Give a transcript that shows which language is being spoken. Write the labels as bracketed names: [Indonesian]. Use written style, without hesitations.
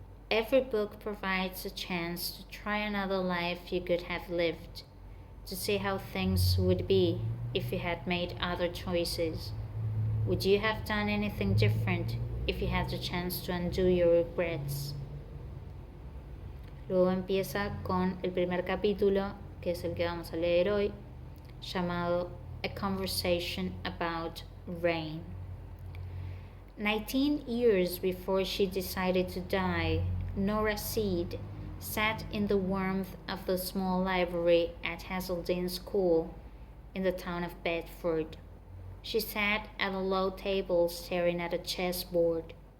[English] Every book provides a chance to try another life you could have lived, to see how things would be if you had made other choices. Would you have done anything different if you had the chance to undo your regrets? [Spanish] Luego empieza con el primer capítulo, que es el que vamos a leer hoy, llamado A Conversation About Rain. [English] 19 years before she decided to die, Nora Seed sat in the warmth of the small library at Hazelden School in the town of Bedford. She sat at a low table staring at a chessboard.